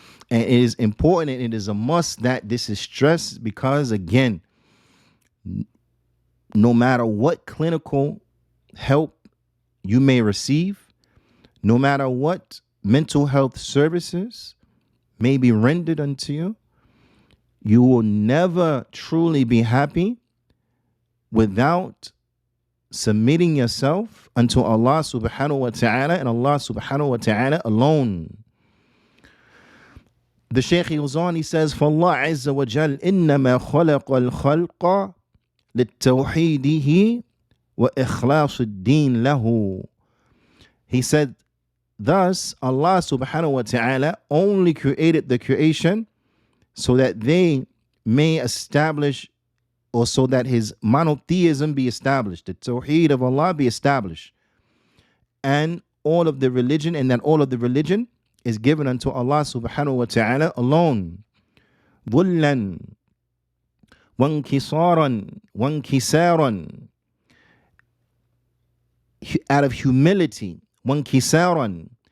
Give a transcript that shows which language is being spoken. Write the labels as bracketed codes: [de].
[en] And it is important and it is a must that this is stressed because, again, no matter what clinical help you may receive, no matter what mental health services may be rendered unto you, you will never truly be happy without submitting yourself unto Allah subhanahu wa ta'ala and Allah subhanahu wa ta'ala alone. The Shaykh goes on, he says, [ar] فَاللَّهُ عَزَّ وَجَلَّ إِنَّمَا خَلَقَ الْخَلْقَ لِلتَّوْحِيدِهِ وَإِخْلَاصِ الدِّينِ لَهُ. [en] He said, thus Allah subhanahu wa ta'ala only created the creation so that they may establish, or so that His monotheism be established, the Tawheed of Allah be established, and all of the religion, and that all of the religion is given unto Allah subhanahu wa ta'ala alone. [ar] ظُلًّا وَانْكِسَارًا وَانْكِسَارًا, [en] out of humility, [ar] وَانْكِسَارًا,